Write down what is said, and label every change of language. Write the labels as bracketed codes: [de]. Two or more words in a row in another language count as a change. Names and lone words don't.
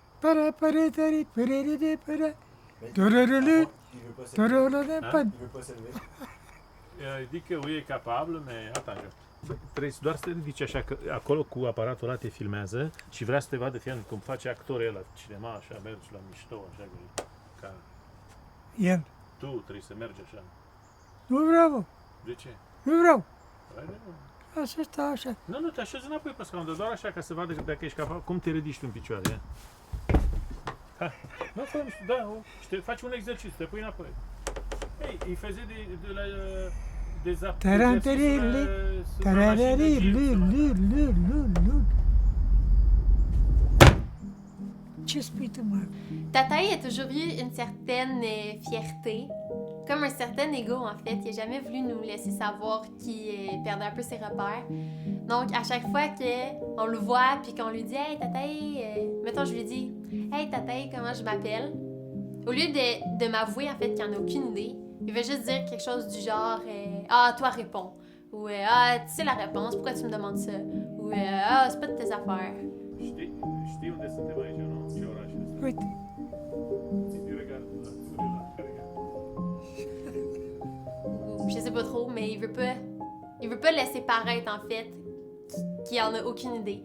[fr] Il dit [ro] că e capabil, [fr] mais attends. [ro] Trebuie doar să te ridici așa că acolo cu aparatul ăla te filmează și vrea să te vadă fiind cum face actorul ăla cinema, așa, mergi la mișto, așa, ca... El. Tu trebuie să mergi așa. Nu vreau. De ce? Nu vreau. Hai, Așa stau așa. nu, te așezi înapoi pe scaun, doar așa ca să vadă dacă ești capabil, cum te ridici tu în picioare, ia. Hai, nu, fă, da, faci un exercițiu, te pui înapoi. Ei, îi făze de la... Tarantarili, tarararili, lu. Ce spui tu, mă? [fr] Tata a toujours eu une certaine fierté, comme un certain ego en fait. Il n'a jamais voulu nous laisser savoir qu'il perdait un peu ses repères. Donc à chaque fois qu'on le voit puis qu'on lui dit « Hey Tata, mettons je lui dis « Hey Tata, comment je m'appelle? » Au lieu de m'avouer en fait qu'il n'en a aucune idée, il va juste dire quelque chose du genre Ah, toi réponds. Ou Ah, tu sais la réponse, pourquoi tu me demandes ça? Ou Ah, c'est pas de tes affaires. [ro] Știi unde suntem aici, nu? Ce oraș este? Uite. [fr] Ou je sais pas trop, mais il veut pas laisser paraître en fait qu'il en a aucune idée.